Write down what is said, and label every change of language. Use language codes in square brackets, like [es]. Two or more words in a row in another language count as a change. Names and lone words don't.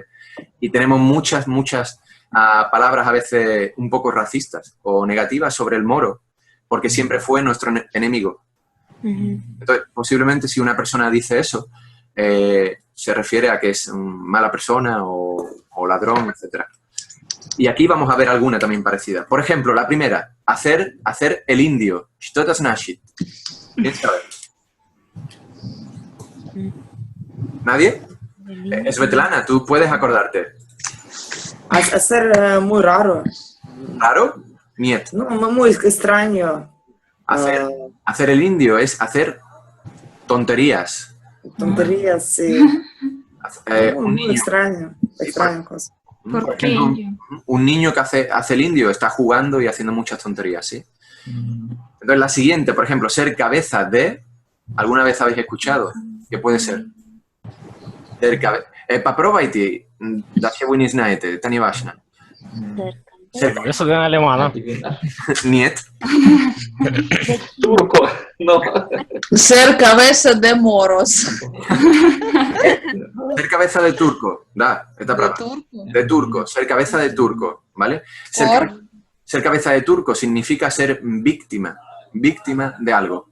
[es] Y tenemos muchas palabras a veces un poco racistas o negativas sobre el moro, porque siempre fue nuestro enemigo. Entonces, posiblemente si una persona dice eso, se refiere a que es mala persona o ladrón, etc. Y aquí vamos a ver alguna también parecida. Por ejemplo, la primera, hacer el indio. [ru] Что это значит? [es] ¿Quién sabe? ¿Nadie? Svetlana, tú puedes acordarte. Hacer muy raro. ¿Raro? Niet. No, muy extraño. Hacer el indio es hacer tonterías. Tonterías, sí. Un Muy niño. extraño. Extraña cosa. Por ejemplo, un niño que hace el indio está jugando y haciendo muchas tonterías, ¿sí? Entonces, la siguiente, por ejemplo, ser cabeza de... ¿Alguna vez habéis escuchado? ¿Qué puede ser? Ser cabeza... [ru] Попробуйте, da się nie знаете, это не важно. [es] Eso de alemana. Niet. Turco, no. Ser cabeza de moros. Ser cabeza de turco, da, esta palabra. De turco, ser cabeza de turco, ¿vale? Ser cabeza de turco significa ser víctima de algo.